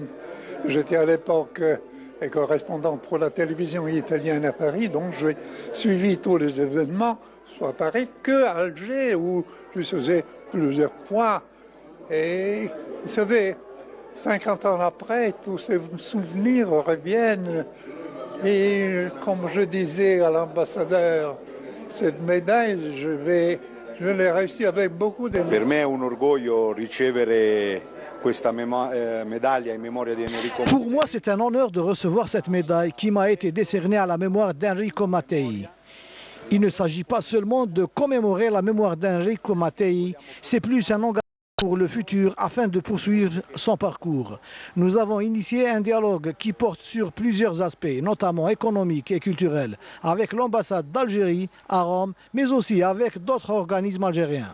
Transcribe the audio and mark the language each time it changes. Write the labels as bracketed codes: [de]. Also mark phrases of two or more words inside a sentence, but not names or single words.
[fr] J'étais à l'époque correspondant pour la télévision italienne à Paris, donc j'ai suivi tous les événements, soit à Paris qu'à Alger, où je faisais plusieurs fois. Et vous savez, 50 ans après, tous ces souvenirs reviennent. Et comme je disais à l'ambassadeur, cette médaille, je l'ai réussi avec beaucoup d'émotion. [it] Per me è un orgoglio ricevere questa medaglia in memoria di Enrico. [fr] Pour moi, c'est un honneur de recevoir cette médaille qui m'a été décernée à la mémoire d'Enrico Mattei. Il ne s'agit pas seulement de commémorer la mémoire d'Enrico Mattei, c'est plus un engagement pour le futur afin de poursuivre son parcours. Nous avons initié un dialogue qui porte sur plusieurs aspects, notamment économiques et culturels, avec l'ambassade d'Algérie à Rome, mais aussi avec d'autres organismes algériens.